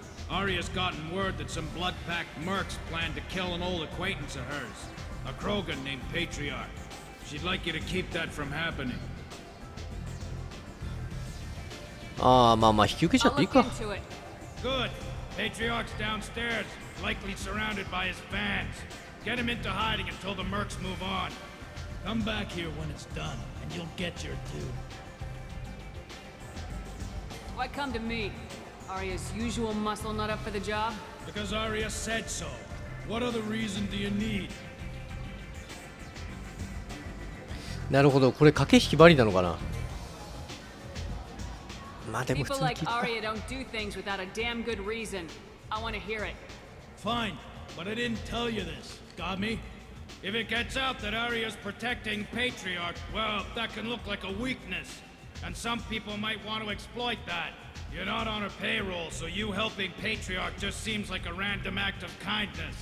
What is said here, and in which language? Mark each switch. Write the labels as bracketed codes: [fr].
[en] Arya's gotten word that some blood-packed mercs plan to kill an old acquaintance of hers, a Krogan named Patriarch. She'd like you to keep that from happening. [ja] まあ引き受けちゃっていいか。 [en] Good. Patriarch's downstairs, likely surrounded by his fans. Get him into hiding until the mercs move on. Come back here when it's done, and you'll get your due. Why come to me? Arya's usual muscle not up for the job? Because Arya said so. What other reason do you need? [ja] なるほど、これ駆け引きばりなのかな。まあでも普通に [en] like [ja] 聞いた。 [en] Arya don't do things without a damn good reason. I want to hear it. Fine, but I didn't tell you this. Got me? If it gets out that Arya's protecting Patriarch, well, that can look like a weakness. And some people might want to exploit that. You're not on her payroll, so you helping Patriarch just seems like a random act of kindness.